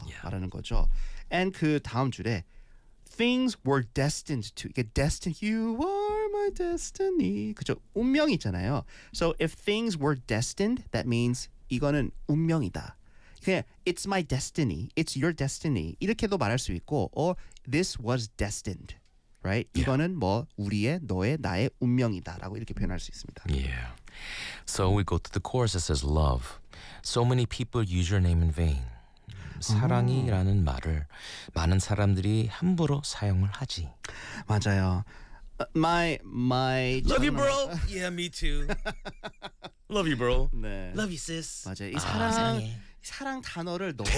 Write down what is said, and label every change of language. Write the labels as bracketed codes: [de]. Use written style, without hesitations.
[en] yeah. [ko] 말하는 거죠 [en] and [ko] 그 다음 줄에 [en] things were destined to 이게 destined you are my destiny [ko] 그죠 운명이잖아요 [en] so if things were destined that means [ko] 이거는 운명이다 그냥 [en] it's my destiny it's your destiny [ko] 이렇게도 말할 수 있고 [en] or this was destined Right? Yeah. [ko] 이거는 뭐 우리의, 너의, 나의 운명이다라고 이렇게 표현할 수 있습니다. [en] Yeah. So we go to the chorus that says love. So many people use your name in vain. [ko] 사랑이라는 말을 많은 사람들이 함부로 사용을 하지. 맞아요. My [en] love you bro. Yeah, me too. Love you bro. [ko] 네. [en] Love you sis. [ko] 맞아요. 이 사랑 단어를 너무